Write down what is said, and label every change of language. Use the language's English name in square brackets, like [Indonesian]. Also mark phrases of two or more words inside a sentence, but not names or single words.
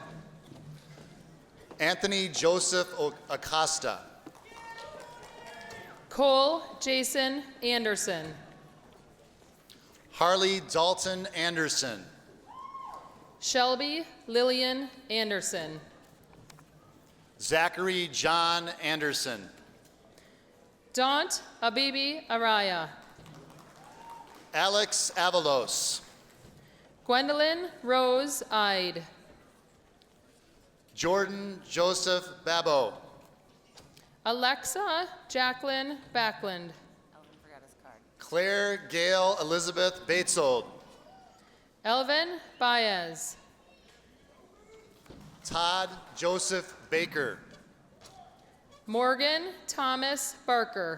[English] Anthony Joseph Acosta. Cole Jason Anderson. Harley Dalton Anderson. Shelby Lillian Anderson. Zachary John Anderson. Daunt Abibi Araya. Alex Avalos. Gwendolyn Rose Ide. Jordan Joseph Babo. Alexa Jacqueline Backlund. Claire Gail Elizabeth Batesold. Elvin Baez. Todd Joseph Baker. Morgan Thomas Barker.